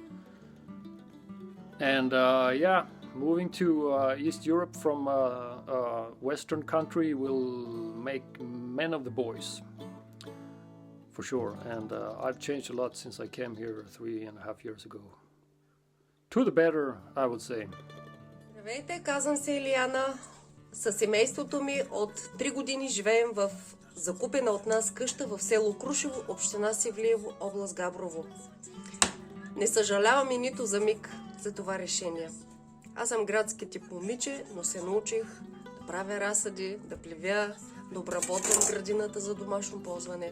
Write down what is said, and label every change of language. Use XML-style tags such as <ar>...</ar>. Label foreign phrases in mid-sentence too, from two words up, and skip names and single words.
<en>And yeah, moving to East Europe from a Western country will make men of the boys, for sure. And I've changed a lot since I came here 3.5 years ago. To the better, I would say.</en> <bg>Здравейте, казвам се Илияна. Със семейството ми от 3 години живеем в закупена от нас къща в село Крушево, община Севлиево, област Габрово. Не съжалявам и нито за миг за това решение. Аз съм градски тип момиче, но се научих да правя разсади, да плевя, да обработвам градината за домашно ползване.</bg>